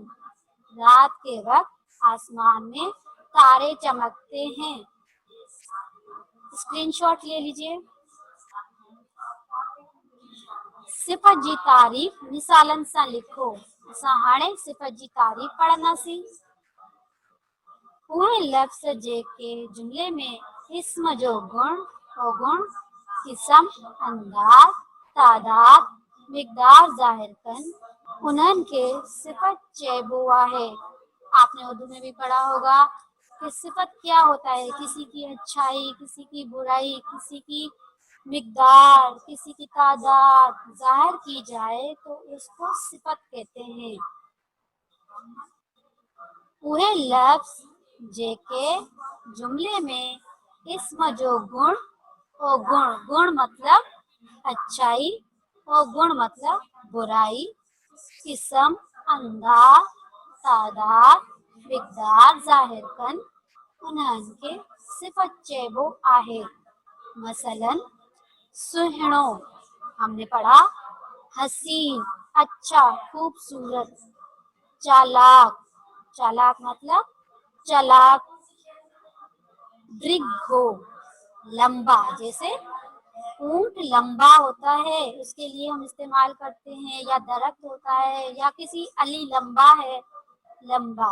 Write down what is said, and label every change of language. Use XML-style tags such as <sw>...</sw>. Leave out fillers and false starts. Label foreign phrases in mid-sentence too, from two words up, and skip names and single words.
<hi>रात के वक्त आसमान में तारे चमकते हैं। स्क्रीनशॉट ले लीजिए।</hi> <sd>सिफ़त जी तारीफ़ मिसालन सां लिखो। असां हाणे सिफ़त जी तारीफ़ पढ़ंदासीं। उहे लफ़्ज़ जेके जुमले में इस्म जो गुण, अवगुण, किस्म, अंदाज़, तादाद, मिक़दार ज़ाहिर कनि, उन्हनि के सिफ़त चइबो आहे।</sd> <hi>आपने उर्दू में भी पढ़ा होगा कि सिफ़त क्या होता है, किसी की अच्छाई, किसी की बुराई, किसी की मिक़दार, किसी की तादाद ज़ाहिर की जाए तो उसको सिफ़त कहते हैं।</hi> <sd>उहे लफ़्ज़ जेके जुमले में इस्म जो गुण</sd> <hi>और गुण, गुण मतलब अच्छाई और गुण मतलब बुराई,</hi> <sd>किस्म, अंदाज, तादाद, मिक़दार ज़ाहिर कनि, उन्हनि के सिफ़त चइबो आहे।</sd> <hi>मसलन सुहिणो हमने पढ़ा, हसीन अच्छा, खूबसूरत। चालाक, चालाक मतलब चालाक। दीर्घो लंबा, जैसे ऊंट लंबा होता है उसके लिए हम इस्तेमाल करते हैं, या दरख्त होता है, या किसी अली लंबा है, लंबा।</hi>